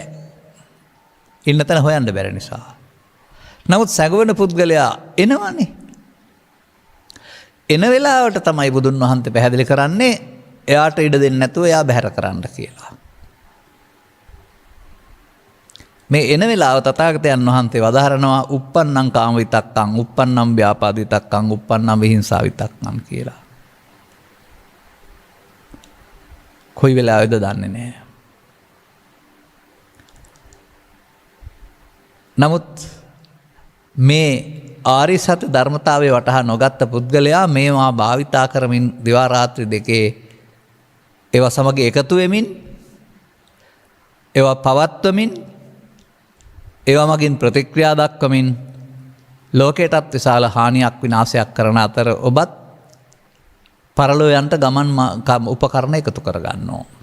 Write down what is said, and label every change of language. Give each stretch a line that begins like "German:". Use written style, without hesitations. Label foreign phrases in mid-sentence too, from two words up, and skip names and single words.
Sinhala: ඉන්න තැන හොයන්න බැරි නිසා. නමුත් සැඟවුණ පුද්ගලයා එනවනේ. එන වෙලාවට තමයි බුදුන් වහන්සේ පැහැදිලි කරන්නේ එයාට ඉඩ දෙන්නේ නැතුව එයා බැහැර කරන්න කියලා. මේ එන වෙලාව තථාගතයන් වහන්සේ වදාහරනවා
Pali: උප්පන්නං කාම විතක්කං, උප්පන්නං ව්‍යාපාද විතක්කං, උප්පන්නං විහිංසා විතක්කං
Sinhala: කියලා. කොයි වෙලාවෙද දන්නේ නැහැ. නමුත් මේ ආර්ය සත්‍ය ධර්මතාවය වටහා නොගත්ත පුද්ගලයා මේවා භාවිතා කරමින් දිවා රාත්‍රී දෙකේ ඒවා සමග එකතු වෙමින් ඒවා පවත්වමින් ඒවා මගින් ප්‍රතික්‍රියා දක්වමින් ලෝකයටත් විශාල හානියක් විනාශයක් කරන අතර ඔබත් පරලෝයන්ට ගමන් උපකරණ එකතු කරගන්නවා.